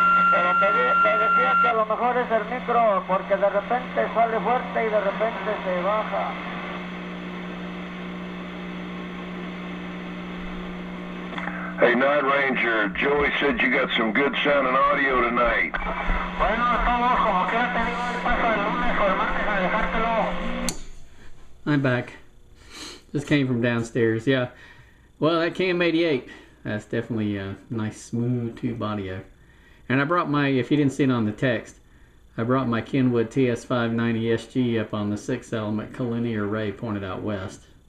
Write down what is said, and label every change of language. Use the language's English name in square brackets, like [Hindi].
[Spanish] Pero te decía que a lo mejor es el micro, porque de repente sale fuerte y de repente se baja. [English] Hey, Night Ranger, Joey said you got some good sounding audio tonight. [Spanish] Bueno, estamos como que ya te digo el paso el lunes o el martes a dejártelo. [English] I'm back. Just came from downstairs. Yeah. Well, that Cam 88. That's definitely a nice smooth tube audio. And I brought my, if you didn't see it on the text, I brought my Kenwood TS590 SG up on the 6 element collinear array pointed out west.